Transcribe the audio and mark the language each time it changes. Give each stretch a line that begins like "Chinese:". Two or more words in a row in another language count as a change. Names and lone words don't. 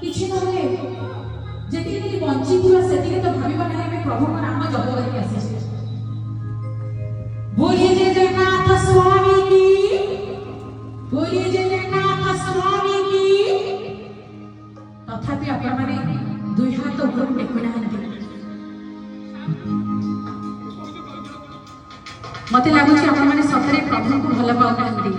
Odia: ଭାବେ ଯେତିକି ବଞ୍ଚିଥିବା ସେତିକି ତ ଭାବିବା ନାହିଁ ଆମେ ପ୍ରଭୁଙ୍କ ନାମ ଜପ କରିକି ଆସିଛେ।
Hindi: बोलिए जय जगन्नाथ स्वामी की, बोलिए जय जगन्नाथ स्वामी की।
Odia: ତଥାପି ଆପଣ ମାନେ ଦୁଇ ହାତ ଉପର ଟେକୁ ନାହାନ୍ତି। ମତେ ଲାଗୁଛି ଆପଣ ମାନେ ସତରେ ପ୍ରଭୁ କୁ ଭଲ ପାଉ ନାହାନ୍ତି।